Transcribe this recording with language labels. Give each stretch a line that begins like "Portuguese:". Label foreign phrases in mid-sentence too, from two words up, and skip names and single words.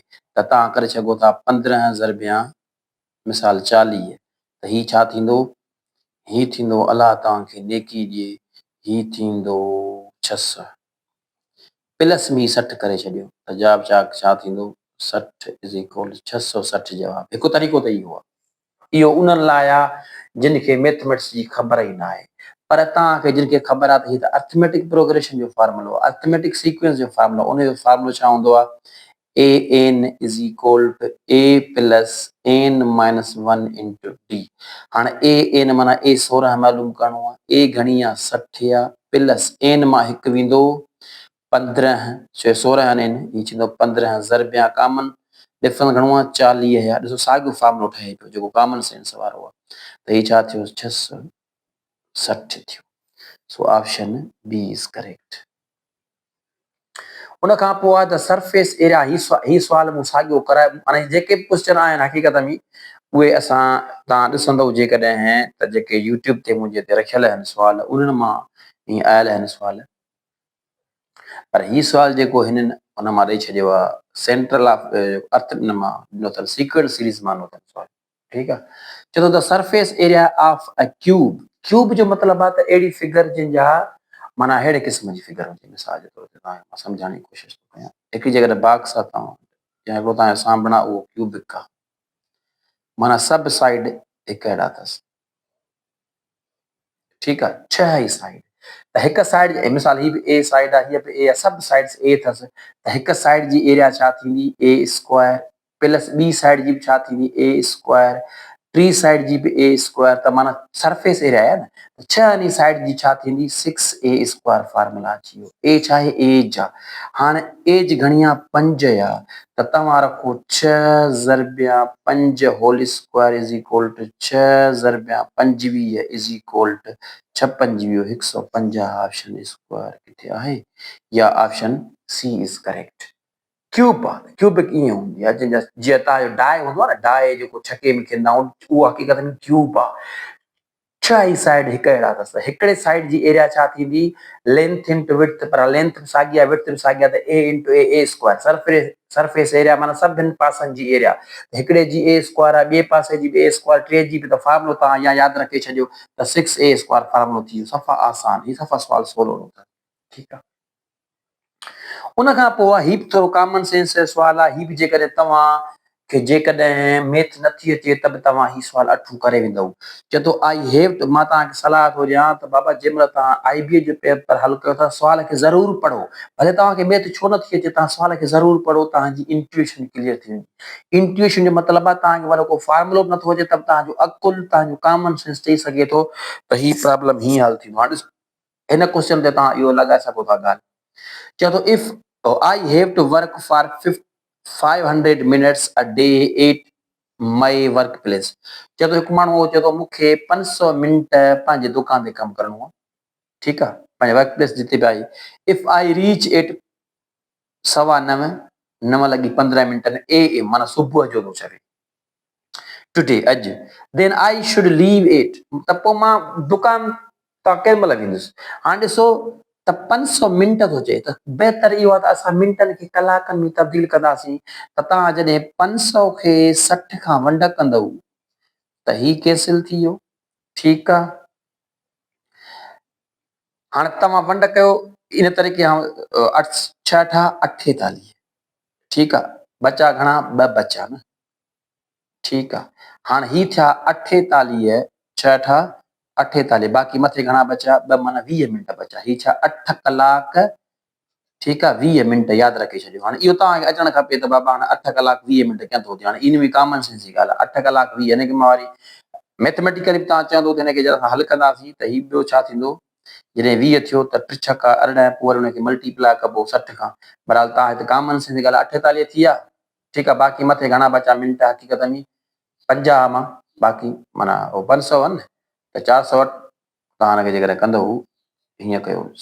Sindhi: त तव्हां करे सघो था 15 ज़रबिया मिसाल 40, त हीउ छा थींदो, हीउ थींदो, अलाह तव्हांखे नेकी ॾिए, हीउ थींदो 600 प्लस में 60 करे छॾियो, त जवाब छा थींदो, 60
English: is equal
Sindhi: 660 जवाब। हिकु तरीक़ो त इहो आहे। इहो उन्हनि लाइ आहे जिन खे मैथमेटिक्स जी ख़बर ई न आहे। पर तव्हांखे जिन खे ख़बर आहे त हीउ त
English: arithmetic progression
Sindhi: जो फॉर्मुलो आहे,
English: arithmetic sequence
Sindhi: जो फॉर्मुलो, उन जो फॉर्मुलो छा हूंदो आहे,
English: an is equal to a plus n minus 1 into d.
Sindhi: हाणे an माना a 16 मालूम करिणो आहे, a घणी आहे 60 आहे, प्लस n मां हिकु वेंदो 15, 16 n, हीउ थींदो 15 ज़रबिया
English: common difference
Sindhi: घणो आहे 40 आहे। ॾिसो साॻियो फॉर्मुलो ठहे पियो जेको
English: common sense
Sindhi: वारो आहे। त हीउ छा थियो 660 थियो।
English: so option B is correct.
Sindhi: उन खां पोइ आहे त
English: surface area,
Sindhi: ही सुवाल मूं साॻियो कराए, माना जेके बि क्वेश्चन आहिनि हक़ीक़त में उहे असां तव्हां ॾिसंदव जेकॾहिं त जेके यूट्यूब ते मुंहिंजे हिते रखियल आहिनि सुवाल, उन्हनि मां हीअं आयल आहिनि सुवाल। पर हीउ सुवाल जेको हिननि हुन मां ॾेई छॾियो आहे,
English: central of earth
Sindhi: हिन मां ॾिनो अथनि,
English: sequent series
Sindhi: मां ॾिनो अथनि सुवाल, ठीकु आहे। चए थो
English: the surface area of a cube,
Sindhi: क्यूब जो मतिलबु आहे त अहिड़ी फिगर जंहिंजा माना अहिड़े क़िस्म जी फिगर हुजे। मिसाल जे तौर ते तव्हांखे मां सम्झाइण जी कोशिशि थो कयां, हिकु जॻह बॉक्स आहे तव्हां या हिकिड़ो तव्हांजो साम्हूं आहे उहो क्यूबिक आहे, माना सभु साइड हिकु अहिड़ा अथसि, ठीकु आहे। 6 ई साइड, त हिकु साइड मिसाल हीअ बि ए साइड आहे, हीअ बि ए आहे, सभु साइड्स ए अथसि, त हिकु साइड जी एरिया छा थींदी
English: a square,
Sindhi: प्लस ॿी साइड जी बि छा थींदी
English: a square,
Sindhi: टी साइड जी बि
English: a square,
Sindhi: त माना
English: surface area
Sindhi: आहे न, 6 साइड जी छा थींदी
English: 6a square
Sindhi: फार्मूला अची वियो। ए छा आहे एज आहे, हाणे एज घणी आहे 5 आहे, त तव्हां रखो 6 ज़रबिया 5
English: whole square is equal to
Sindhi: 6 ज़रबिया 25
English: is equal to
Sindhi: 6 पंजवीह 150।
English: option square
Sindhi: किथे आहे,
English: या option C is correct.
Sindhi: क्यूब आहे, क्यूबिक ईअं हूंदी आहे जंहिंजा जीअं तव्हांजो डाए हूंदो आहे न, डाए जेको छके में खेॾंदा आहियूं, उहो हक़ीक़त में क्यूब आहे। 6 ई साइड हिकु अहिड़ा अथसि, हिकिड़े साइड जी एरिया छा थींदी
English: length into width,
Sindhi: पर लेंथ बि साॻी आहे विड्थ बि साॻी आहे, त
English: a into a square, surface area
Sindhi: माना सभिनि पासनि जी एरिया, हिकिड़े जी
English: a square
Sindhi: आहे, ॿिए पासे जी बि
English: a square,
Sindhi: टे जी बि, त फार्मूलो तव्हां या यादि रखे छॾियो त
English: 6a square
Sindhi: फार्मूलो थी वियो। सफ़ा आसान, ही सफ़ा सुवाल सवलो अथव, ठीकु आहे। उन खां पोइ हीउ बि थोरो
English: common sense
Sindhi: जो सुवाल आहे। हीउ बि जेकॾहिं तव्हां खे जेकॾहिं मैथ नथी अचे त बि तव्हां हीउ सुवाल अठूं करे वेंदव। चए थो
English: I have to,
Sindhi: मां तव्हांखे सलाह थो ॾियां त बाबा जंहिं महिल तव्हां IBA जो पेपर हल कयो था, सुवाल खे ज़रूरु पढ़ो, भले तव्हांखे मैथ छो नथी अचे, तव्हां सुवाल खे ज़रूरु पढ़ो, तव्हांजी इंट्यूशन क्लियर थी वेंदी। इंट्यूशन जो मतिलबु आहे तव्हांखे वॾो को फॉर्मुलो बि नथो अचे त बि तव्हांजो अकुल, तव्हांजो
English: common sense
Sindhi: चई सघे थो त हीउ प्रॉब्लम हीअं हल थींदो। हाणे हिन क्वेश्चन ते तव्हां इहो लॻाए सघो था ॻाल्हि। चए थो
English: If I have to work for 500 minutes a day at my work place.
Sindhi: चए थो हिकु माण्हू चए थो मूंखे 500 मिंट पंहिंजे दुकान ते कमु करिणो आहे, ठीकु आहे, पंहिंजे
English: work place
Sindhi: जिते बि आई।
English: If I reach at 9:15, 9:15 AM
Sindhi: माना सुबुह जो थो चवे
English: टुडे अॼु, then I should leave at,
Sindhi: त पोइ मां दुकान तां केॾी महिल वेंदुसि। हाणे ॾिसो त 500 मिंट थो चए, त बहितर इहो आहे त असां मिंटनि खे कलाकनि में तब्दील कंदासीं। त तव्हां जॾहिं 500 खे 60 खां वंड कंदव त ही कैंसिल थी वियो, ठीकु आहे। हाणे तव्हां वंड कयो इन तरीक़े, 6 × 8 = 48, ठीकु आहे, बचा घणा 2 बचा न, ठीकु आहे। हाणे ही थिया 48, 6 × 8 = 48, बाक़ी मथे घणा बचा 2 माना 20 मिंट बचा। ही छा 8 कलाक
Hindi: ठीक है
Sindhi: 20 मिनट याद रखे छो हाँ यो अचण खपे तो बाबा हाँ 8 कलाक 20 मिनट क्या तो हाँ इन में
English: common sense
Sindhi: जी गाल 8 कलाक 20 यानी कि मां मैथमेटिकली चवंदो त हिनखे जॾहिं हल कंदासीं त ही ॿियो छा थींदो जॾहिं 20 थियो त 3 छका 18 पोइ वरी हुनखे मल्टीप्लाई कबो 60 खां बहरहाल तव्हां हिते
English: common sense
Sindhi: जी ॻाल्हि 48 थी विया ठीकु आहे बाक़ी मथे घणा बचा मिंट हक़ीक़त में 50 मां बाक़ी माना 500 आहिनि त 400 तव्हां हुनखे जेकॾहिं कंदो हीअं कयो